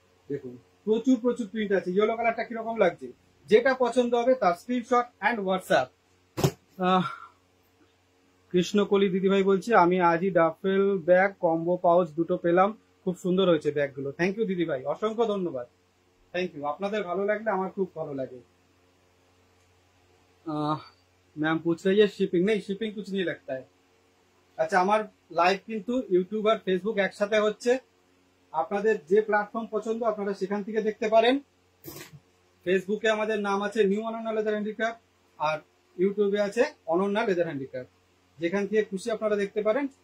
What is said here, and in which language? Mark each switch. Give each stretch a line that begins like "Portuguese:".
Bangla: দেখুন প্রচুর প্রচুর প্রিন্ট আছে। ইয়েলো কালারটা কিরকম লাগছে, যেটা পছন্দ হবে তার স্ক্রিনশট এন্ড হোয়াটসঅ্যাপ। কৃষ্ণকলি দিদিভাই বলছি, আমি আজই ডাফেল ব্যাগ কম্বো পাউচ দুটো পেলাম, খুব সুন্দর হয়েছে ব্যাগগুলো। থ্যাংক ইউ দিদিভাই, অসংখ্য ধন্যবাদ, থ্যাংক ইউ। আপনাদের ভালো লাগলে আমার খুব ভালো লাগে।
Hindi: मैम पूछ रही है शिपिंग, नहीं शिपिंग कुछ नहीं लगता है।
Bangla: আচ্ছা আমার লাইভ কিন্তু ইউটিউব আর ফেসবুক একসাথে হচ্ছে, আপনাদের যে প্ল্যাটফর্ম পছন্দ আপনারা সেখান থেকে দেখতে পারেন। ফেসবুকে আমাদের নাম আছে নিউ অনন্যা লেদার হ্যান্ডিক্রাফট, আর ইউটিউবে আছে অনন্যা লেদার হ্যান্ডিক্রাফট, যেখান থেকে খুশি আপনারা দেখতে পারেন।